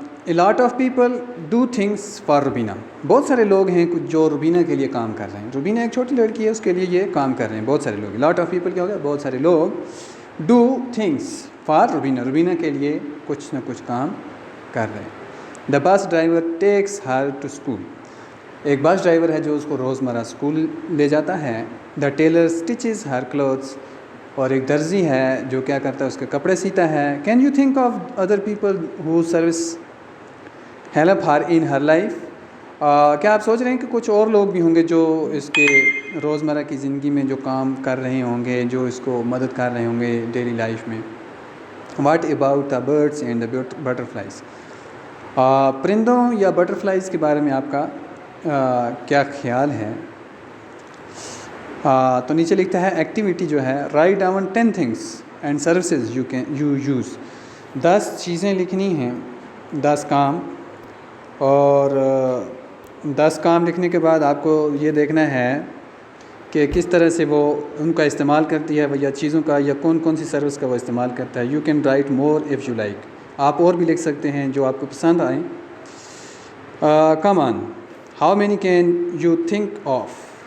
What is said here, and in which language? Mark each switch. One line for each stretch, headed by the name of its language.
English: A lot of people do things for Rubina.
Urdu: بہت سارے لوگ ہیں جو روبینہ کے لیے کام کر رہے ہیں. روبینہ ایک چھوٹی لڑکی ہے، اس کے لیے یہ کام کر رہے ہیں بہت سارے لوگ.
English: lot of people
Urdu: کیا ہو گیا؟ بہت سارے لوگ
English: do things for Rubina.
Urdu: Rubina کے لیے کچھ نہ کچھ کام کر رہے ہیں.
English: The bus driver takes her to school.
Urdu: ایک بس ڈرائیور ہے جو اس کو روزمرہ اسکول لے جاتا ہے.
English: The tailor stitches her clothes.
Urdu: اور ایک درزی ہے جو کیا کرتا ہے، اس کے کپڑے سیتا ہے.
English: Can you think of other people who service help her in her life?
Urdu: کیا آپ سوچ رہے ہیں کہ کچھ اور لوگ بھی ہوں گے جو اس کے روزمرہ کی زندگی میں جو کام کر رہے ہوں گے، جو اس کو مدد کر رہے ہوں گے ڈیلی لائف میں؟
English: What about the birds and the butterflies?
Urdu: پرندوں یا بٹرفلائز کے بارے میں آپ کا کیا خیال ہے؟ تو نیچے لکھتا ہے ایکٹیویٹی جو ہے
English: write down 10 things and services you use.
Urdu: 10 چیزیں لکھنی ہیں، 10 کام. اور 10 کام لکھنے کے بعد آپ کو یہ دیکھنا ہے کہ کس طرح سے وہ ان کا استعمال کرتی ہے، یا چیزوں کا، یا کون کون سی سروس کا وہ استعمال کرتا ہے.
English: You can write more if you like.
Urdu: آپ اور بھی لکھ سکتے ہیں جو آپ کو پسند آئیں.
English: Come on, how many can you think of?